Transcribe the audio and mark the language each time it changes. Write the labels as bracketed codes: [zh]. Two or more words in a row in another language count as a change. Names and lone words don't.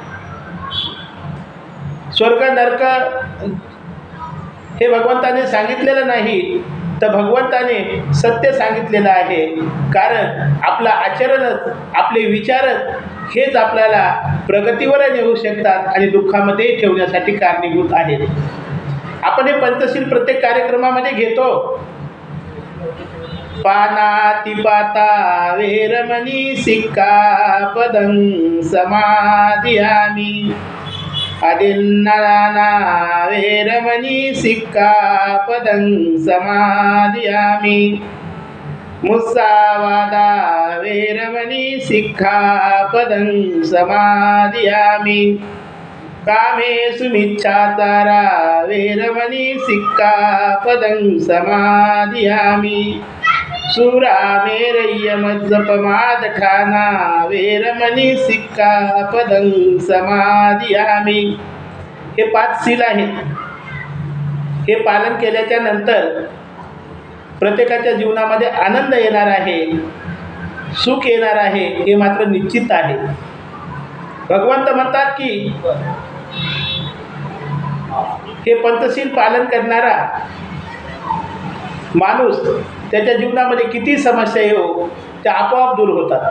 [mr] स्वर्ग नरक हे भगवंताने सांगितलेलं नाही, तर भगवंताने सत्य सांगितलेलं आहे. कारण आपलं आचरणच, आपले विचारच हेच आपल्याला प्रगतीवर नेऊ शकतात आणि दुःखामध्ये ठेवण्यासाठी कारणीभूत आहेत. आपण हे पंचशील प्रत्येक कार्यक्रमामध्ये घेतो. [pi] पानातिपाता वेरमणी सिक्कापदं समादियामि. अदिन्नदाना वेरमणी सिक्कापदं समादियामि. मुस्सावादा वेरमणी सिक्खापदं समादियामि. कामेषु मिच्छाचारा वेरमणी सिक्खापदं समादियामि. सुरामेरय्यमज्जपमादठाना वेरमणी सिक्खापदं समादियामि. [mr] हे 5 शील आहेत. हे पालन केल्याच्या नंतर प्रत्येकाच्या जीवनामध्ये आनंद येणार आहे, सुख येणार आहे, हे मात्र निश्चित आहे. भगवंत म्हणतात की हे पंचशील पालन करणारा माणूस त्याच्या जीवनामध्ये किती समस्या येऊ, त्या आपोआप दूर होतात.